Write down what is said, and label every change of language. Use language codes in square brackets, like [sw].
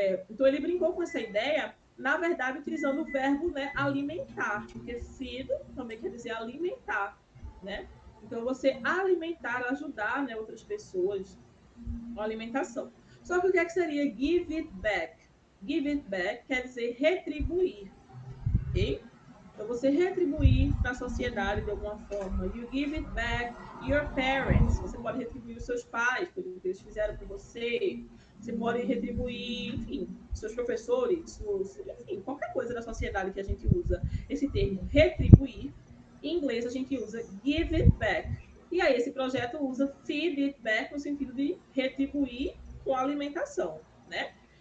[pt] Então ele brincou com essa ideia, na verdade utilizando o verbo, né, alimentar, porque feed também quer dizer alimentar, né? Então você alimentar, ajudar, né, outras pessoas com alimentação. Só que o que é que seria give it back? Give it back quer dizer retribuir, ok? Então você retribuir para a sociedade de alguma forma. [en] You give it back your parents. [pt] Você pode retribuir os seus pais pelo que eles fizeram por você. Você pode retribuir, enfim, seus professores, enfim, qualquer coisa da sociedade que a gente usa esse termo retribuir. Em inglês a gente usa give it back. E aí esse projeto usa feed it back no sentido de retribuir com alimentação, né?